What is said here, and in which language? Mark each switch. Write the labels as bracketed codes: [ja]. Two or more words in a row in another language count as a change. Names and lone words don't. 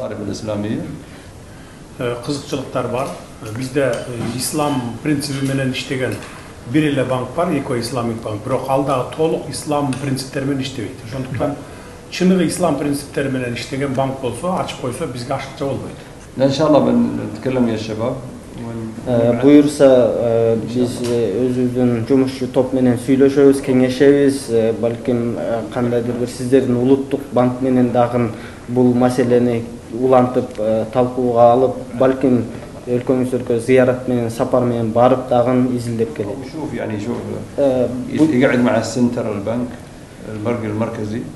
[ky] Кызыкчылыктар бар. Бизде ислам принциби менен иштеген бир эле банк бар, Эко Исламик банк. Бирок ал дагы толук ислам принциптери менен иштебейт. Ошондуктан чыныгы ислам принциптери менен иштеген банк болсо, ачып койсо бизге ашыкча болбойт. [ar] ان شاء الله بنتكلم يا شباب. [ky] Буюрса биз өзүбүздүн жумушчу топ менен сүйлөшөбүз, кеңешебиз. Балким кандайдыр бир сиздердин улуттук банк менен дагы бул маселени улантып талкууга алып, балким өлкөңүздөргө зыярат менен, сапар менен барып дагы изилдеп келет. [ar] شوف يعني شوف يقعد مع السنتر البنك المركزي